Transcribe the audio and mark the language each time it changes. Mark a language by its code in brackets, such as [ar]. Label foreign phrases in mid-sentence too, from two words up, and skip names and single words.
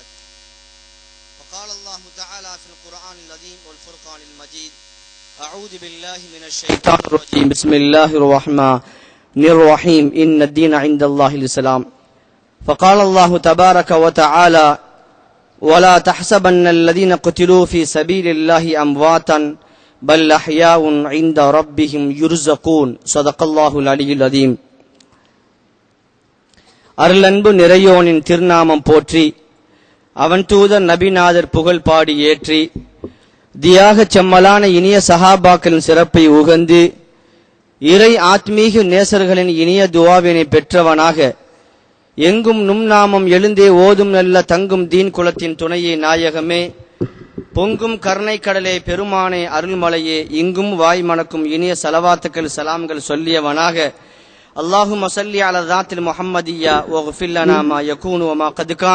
[ar] وقال الله تعالى في القرآن العظيم والفرقان المجيد: أعوذ بالله من الشيطان الرجيم، بسم الله الرحمن الرحيم، إن الدين عند الله الإسلام. فقال الله تبارك وتعالى: ولا تحسبن الذين قتلوا في سبيل الله أمواتا بل أحياء عند ربهم يرزقون. صدق الله العلي العظيم. [ta] அருளன்பு நிறையோனின் திருநாமம் போற்றி, அவன் தூதர் நபிநாதர் புகழ் பாடி ஏற்றி, தியாக செம்மலான இனிய சஹாபாக்களின் சிறப்பை உகந்து, இறை ஆத்மீக நேசர்களின் இனிய துவாவினை பெற்றவனாக, எங்கும் நும் நாமம் எழுந்தே ஓதும் நல்ல தங்கும் தீன் குலத்தின் துணையே நாயகமே, பொங்கும் கருணை கடலே பெருமானே அருள்மலையே, இங்கும் வாய் மணக்கும் இனிய சலவாத்துக்கள் சலாம்கள் சொல்லியவனாக, [ar] اللهم صل على ذات المحمدية واغفر لنا ما يكون وما قد كان.